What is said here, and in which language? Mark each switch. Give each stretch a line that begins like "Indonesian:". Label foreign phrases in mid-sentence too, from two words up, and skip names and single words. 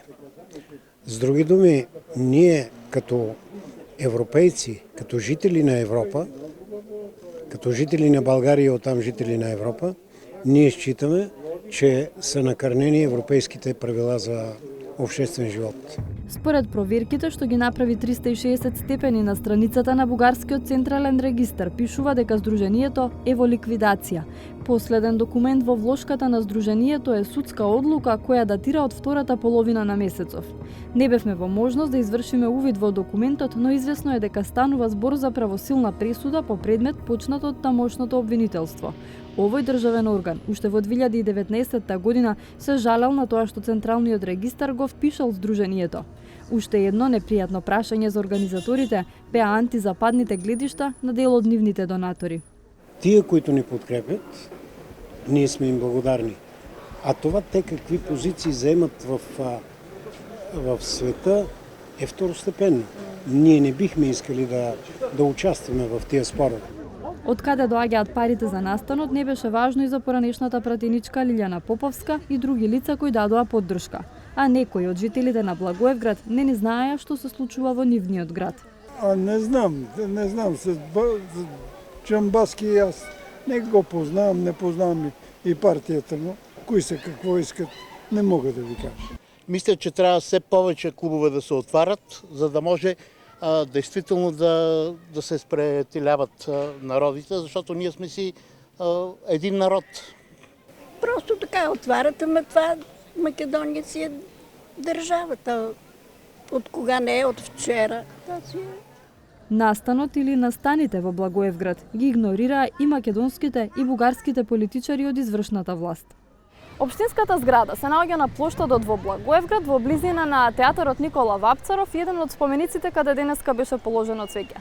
Bulgarian: С други думи, ние като европейци, като жители на Европа, като жители на България и оттам жители на Европа, ние считаме, че са накърнени европейските правила за обществен живот.
Macedonian: Според проверките што ги направи 360 степени на страницата на Бугарскиот централен регистар, пишува дека Сдруженијето е во ликвидација. Последен документ во влошката на Сдруженијето е судска одлука која датира од втората половина на месецов. Не бевме во можност да извршиме увид во документот, но известно е дека станува збор за правосилна пресуда по предмет почнат од тамошното обвинителство. Овој државен орган уште во 2019 година се жалел на тоа што Централниот регистар го впишал Сдруженијето. Уште едно непријатно прашање за организаторите беа антизападните гледишта на дел од нивните донатори. Тие,
Bulgarian: които ни подкрепят, ние сме им благодарни. А това те какви позиции заемат в света е второстепенно. Ние не бихме искали да участваме в тия спорове.
Macedonian: Од каде доаѓаат парите за настанот не беше важно и за поранешната пратеничка Лилјана Поповска и други лица кои дадоа поддршка. А некои од жителите на Благоевград не ни знаеа што се случува во нивниот град.
Bulgarian: Не знам, с Чамбаски аз не го познавам, не познавам и партията му. Кои са, какво искат, не мога да ви кажа. Мисля, че трябва все повече клубове да се отварят, за да може действително да се сприятеляват народите, защото ние сме си един народ. Просто така отварят, ама това Македония си е държавата. От кога не е, от вчера.
Macedonian: Настанот или настаните во Благоевград ги игнорираа и македонските и бугарските политичари од извршната власт. Општинската зграда се наоѓа на плоштадот во Благоевград, во близина на театарот Никола Вапцаров, еден од спомениците каде денеска беше положено цвеќе.